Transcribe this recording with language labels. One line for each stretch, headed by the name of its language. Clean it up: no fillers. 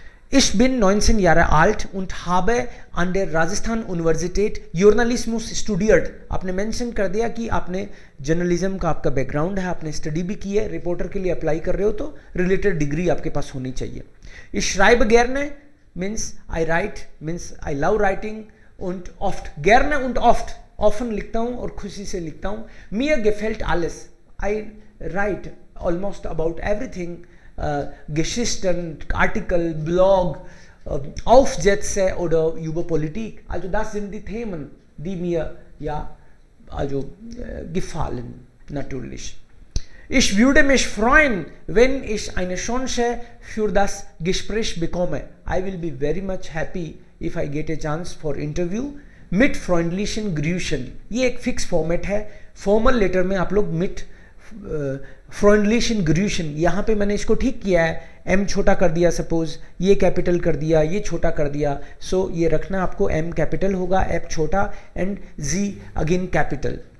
German: Ich bin 19 Jahre alt und habe an der Rajasthan Universität Journalismus studiert।
Hindi: आपने mention कर दिया कि आपने जर्नलिज्म का आपका बैकग्राउंड है, आपने स्टडी भी की है, रिपोर्टर के लिए अप्लाई कर रहे हो तो रिलेटेड डिग्री आपके पास होनी चाहिए।
German: Ich schreibe gerne
English: means I write means I love writing
German: und oft gerne und oft
English: often
Hindi: लिखता हूँ और खुशी से लिखता हूँ।
German: Mir gefällt alles,
English: I write almost about everything,
German: Geschichten, Artikel, Blog, Aufsätze oder über Politik. Also das sind die Themen, die mir ja also gefallen natürlich. Ich würde mich freuen, wenn ich eine Chance für das Gespräch bekomme.
English: I will be very much happy if I get a chance for interview.
German: मिट फ्रॉन्डलिशन ग्रूशन,
Hindi: ये एक fix format है। Formal letter में आप लोग मिट फ्रॉन्डलिशन ग्रूशन, यहाँ पे मैंने इसको ठीक किया है, एम छोटा कर दिया, सपोज ये कैपिटल कर दिया, ये छोटा कर दिया। सो ये रखना आपको, एम कैपिटल होगा, एफ छोटा एंड जी अगेन कैपिटल।